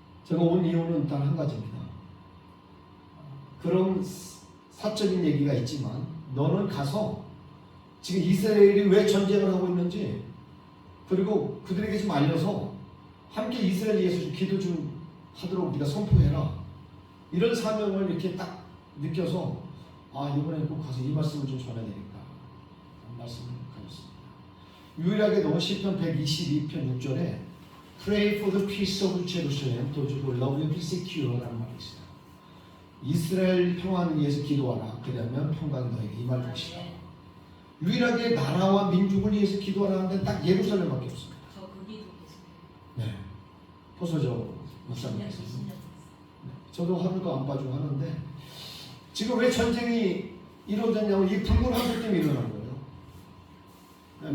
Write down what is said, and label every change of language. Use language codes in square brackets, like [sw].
[ko] 제가 온 이유는 단 한 가지입니다. 그런 사적인 얘기가 있지만 너는 가서 지금 이스라엘이 왜 전쟁을 하고 있는지 그리고 그들에게 좀 알려서 함께 이스라엘에 위해서 좀 기도 좀 하도록 네가 선포해라. 이런 사명을 이렇게 딱 느껴서 이번에 꼭 가서 이 말씀을 좀 전해야 되겠다. 말씀을 가졌습니다. 유일하게도 시편 122편 6절에 [en] Pray for the peace of Jerusalem, those who love you be secure [ko] 라는 말이 있어요. 이스라엘 평안을 위해서 기도하라. 그러면 평강이 너에게 임할 것이다. 유일하게 나라와 민족을 위해서 기도하라는 데는 딱 예루살렘밖에 없습니다. 저 그 기도 계속. 네. 포서저 목사님께서. 저도 하루도 안 빠지고 하는데 지금 왜 전쟁이 이루어졌냐면 이 붉은 한술 때문에 일어난 거예요.